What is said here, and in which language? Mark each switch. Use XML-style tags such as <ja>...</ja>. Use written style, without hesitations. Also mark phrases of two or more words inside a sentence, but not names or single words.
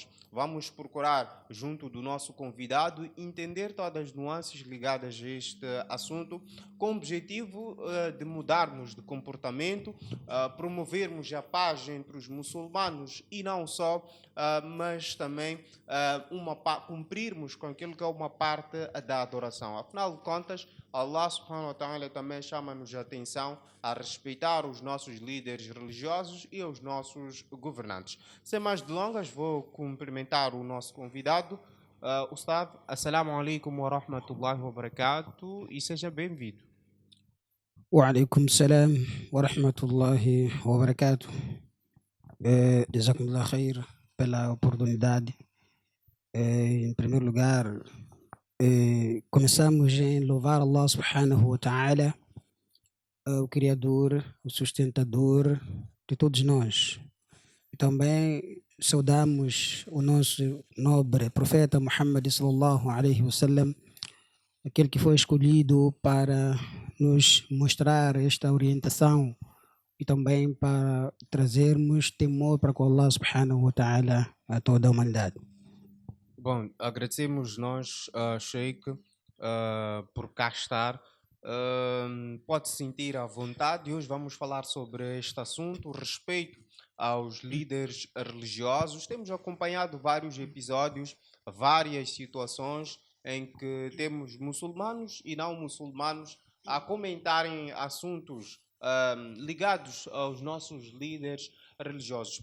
<pt>Vamos procurar, junto do nosso convidado, entender todas as nuances ligadas a este assunto, com o objetivo de mudarmos de comportamento, promovermos a paz entre os muçulmanos e não só, mas também cumprirmos com aquilo que é uma parte da adoração. Afinal de contas,</pt> <ar>الله سبحانه وتعالى</ar> <pt>também chama-nos a atenção a respeitar os nossos líderes religiosos e os nossos governantes. Sem mais delongas, vou cumprimentar o nosso convidado, Ustad.</pt> <ar>السلام عليكم ورحمة الله وبركاته,</ar> <pt>e seja bem-vindo.</pt> <ar>وعليكم السلام ورحمة الله وبركاته. جزاكم الله خير</ar> <pt>pela oportunidade. Em primeiro lugar, começamos em louvar</pt> <ar>الله سبحانه وتعالى,</ar> <pt>o Criador, o sustentador de todos nós. E também saudamos o nosso nobre profeta Muhammad</pt> <ar>صلى الله عليه وسلم,</ar> <pt>aquele que foi escolhido para nos mostrar esta orientação e também para trazermos temor para com</pt> <ar>الله سبحانه وتعالى</ar> <pt>a toda a humanidade. Bom, agradecemos nós, Sheikh, por cá estar. Pode se sentir à vontade. Hoje vamos falar sobre este assunto, o respeito aos líderes religiosos. Temos acompanhado vários episódios, várias situações em que temos muçulmanos e não muçulmanos a comentarem assuntos ligados aos nossos líderes religiosos.</pt>